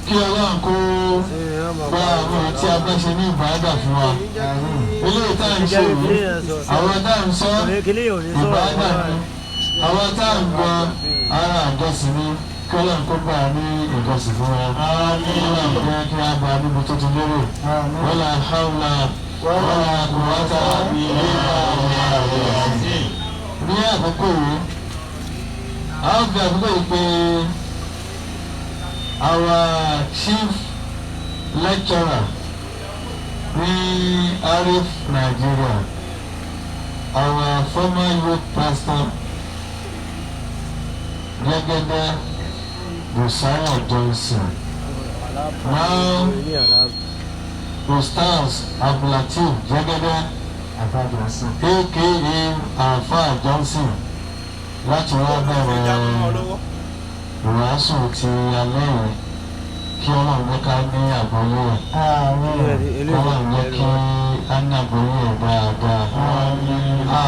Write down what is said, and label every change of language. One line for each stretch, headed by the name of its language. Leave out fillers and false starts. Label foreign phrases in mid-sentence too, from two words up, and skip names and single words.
Yoruba: Kí Ọlọ́run kó gba àwọn tí a bá ṣe ní ìbádà fún wa. Eléyìí tá à ń ṣe yìí, àwọn tá à ń sọ ìbádà ni. Àwọn tá à ń gbọ́ ara àjọsìn ni. Kí Ọlọ́run kó gbà ní ìjọsìn fún wa. Ọlọ́run jẹ́ kí a bá níbi tó ti lérò.
Arabic: ولا حول ولا قوة إلا بالله.
Yoruba: Ní àkókò yìí, a ó fi àkókò yìí pé
English: our chief lecturer
Yoruba: ní Arif Nigeria,
English: our former youth pastor
Yoruba: Jẹ́gẹ́dẹ́ Josiah Johnson. Now, Ustaz Abdulateef Jẹ́gẹ́dẹ́ aka Alfa Johnson láti wá bẹ̀rẹ̀ ìwàásù ti alẹ́ yìí kí Ọlọ́run jẹ́ ká ní àgbọ́yé ẹ̀ Ọlọ́run jẹ́ kí á ní àgbọ́yé ẹ̀ dáadáa.